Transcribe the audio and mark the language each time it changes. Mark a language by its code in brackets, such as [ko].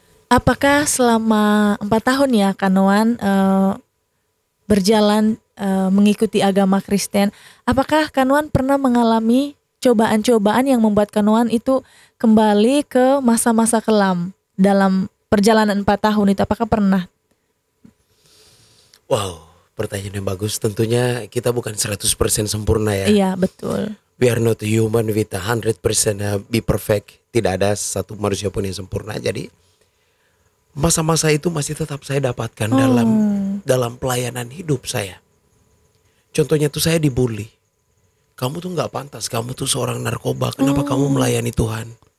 [id] Apakah selama 4 tahun ya Kanoan berjalan mengikuti agama Kristen, apakah Kanoan pernah mengalami cobaan-cobaan yang membuat Kanoan itu kembali ke masa-masa kelam dalam perjalanan 4 tahun itu? Apakah pernah? Wow, pertanyaan yang bagus. Tentunya kita bukan 100% sempurna ya. Iya, betul. [en] We are not human with 100% be perfect. [id] Tidak ada satu manusia pun yang sempurna. Jadi masa-masa itu masih tetap saya dapatkan dalam pelayanan hidup saya. Contohnya tuh saya dibully. Kamu tuh nggak pantas. Kamu tuh seorang narkoba. Kenapa kamu melayani Tuhan?